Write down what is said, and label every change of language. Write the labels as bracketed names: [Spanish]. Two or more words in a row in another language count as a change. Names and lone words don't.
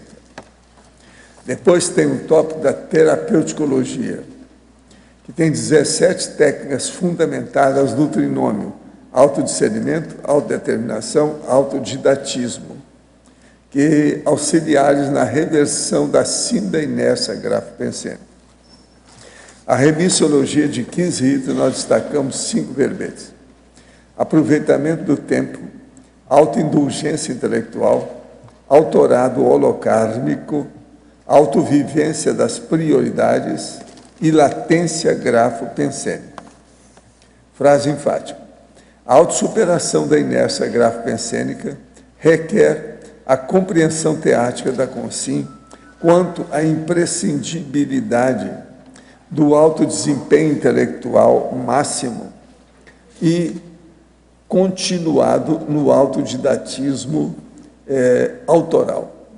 [Portuguese] Depois tem o tópico da terapeuticologia, que tem 17 técnicas fundamentadas no trinômio autodiscernimento, autodeterminação, autodidatismo, que auxiliares na reversão da síndrome da inércia grafo-pensênica. A remissiologia de 15 itens, nós destacamos 5 verbetes. Aproveitamento do tempo, autoindulgência intelectual, autorado holocármico, autovivência das prioridades e latência grafo-pensênica. Frase enfática: a autossuperação da inércia grafo-pensênica requer a compreensão teática da consciência quanto à imprescindibilidade do alto desempenho intelectual máximo e continuado no autodidatismo autoral.